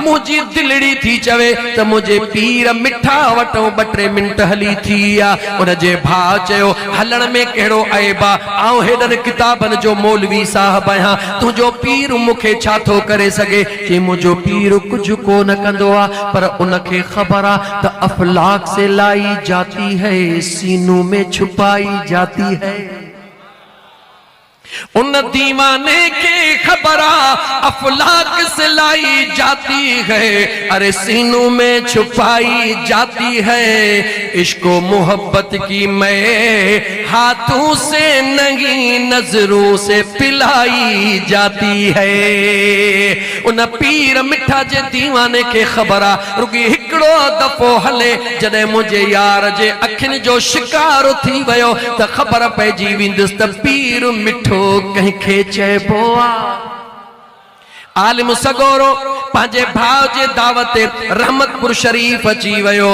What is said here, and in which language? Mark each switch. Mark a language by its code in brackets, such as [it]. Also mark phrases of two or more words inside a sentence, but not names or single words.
[sd] मुंहिंजी दिलड़ी थी चवे त मुंहिंजे पीर मिठा वटो 2-3 मिंट हली थी आहे। उनजे भाउ चयो हलण में कहिड़ो ऐब आहे, आउं हेॾनि किताबनि जो मौलवी साहब आहियां, तुंहिंजो पीर मूंखे छा थो करे सघे? चई मुंहिंजो पीर कुझु कोन कंदो आहे, पर उनखे ख़बर आहे त [ur] افلاک سے لائی جاتی ہے، سینوں میں چھپائی جاتی ہے. اُن دیوانے کے خبر افلاک سے لائی جاتی ہے، ارے سینوں میں چھپائی جاتی ہے. عشق و محبت کی میں ہاتھوں سے نہیں نظروں سے پلائی جاتی ہے. [sd] उन पीर मिठा जे दीवाने के खबर रुगी हिकड़ो दफ़ो हले जॾहिं मुझे यार जे अखियुनि जो शिकार थी वियो त खबर पइजी वेंदुसि त पीर मिठो कंहिंखे चइबो आहे। आलिम सगोरो पंहिंजे भाउ जे दावत रहमतपुर शरीफ अची वियो।